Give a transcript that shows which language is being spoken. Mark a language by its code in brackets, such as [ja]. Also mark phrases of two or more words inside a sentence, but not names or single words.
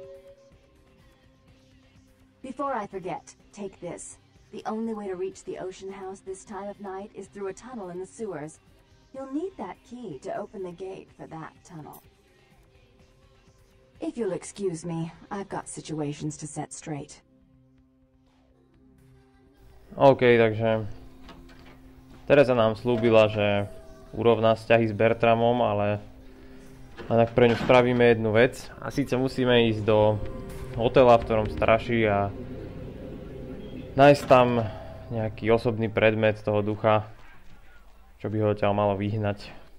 [en] Before I forget, take this. The only way to reach the Ocean House this time of night is through a tunnel in the sewers. You'll need that key to open the gate for that tunnel. If you'll excuse me, I've got situations to set straight. [sk] OK, takže Tereza nám slúbila, že urovná vzťahy s Bertramom, ale tak pre ňu spravíme jednu vec. A síce musíme ísť do hotela, v ktorom straší, a nájsť tam nejaký osobný predmet toho ducha, čo by ho odtiaľ malo vyhnať.